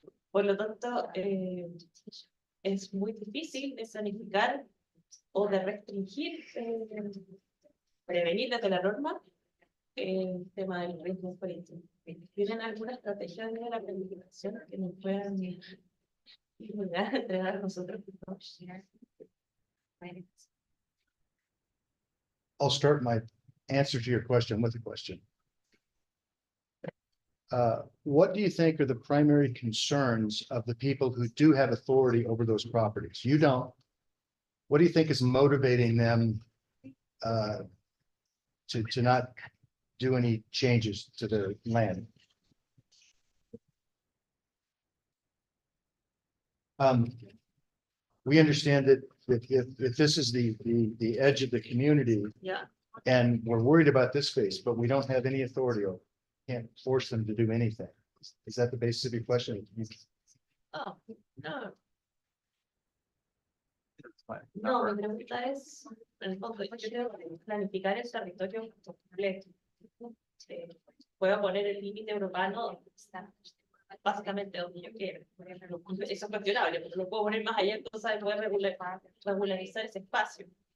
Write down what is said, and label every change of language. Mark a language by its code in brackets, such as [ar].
[es] Por lo tanto, es muy difícil de zonificar o de restringir, prevenir desde la norma el tema del riesgo por incendio. ¿Tienen alguna estrategia de la planificación que nos puedan entregar a nosotros? [en] I'll start my answer to your question with a question. What do you think are the primary concerns of the people who do have authority over those properties? You don't. What do you think is motivating them to not do any changes to the land? We understand that if this is the edge of the community, Yeah. and we're worried about this space, but we don't have any authority over it, can't force them to do anything. Is that the basis of your question? Oh, no. plan? [es] No, mi pregunta es, en el fondo, yo quiero planificar el territorio completo. Puedo poner el límite urbano donde está, básicamente donde yo quiero. Eso es cuestionable, pero lo puedo poner más allá, entonces poder regularizar ese espacio.